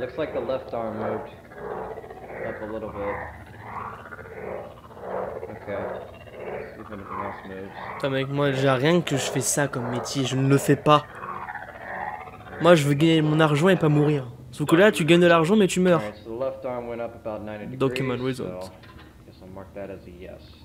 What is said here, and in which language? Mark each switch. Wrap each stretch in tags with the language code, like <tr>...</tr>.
<en>Looks like the left arm moved up a little bit. Okay. See if anything else moves.</en> <fr>Putain mec, moi j'ai rien que je fais ça comme métier, je ne le fais pas. Moi je veux gagner mon argent et pas mourir. Sauf que là tu gagnes de l'argent mais tu meurs.</fr> <en>Alright, so the left arm went up about 90 Document degrees, results. so I guess I'll mark that as a yes.</en>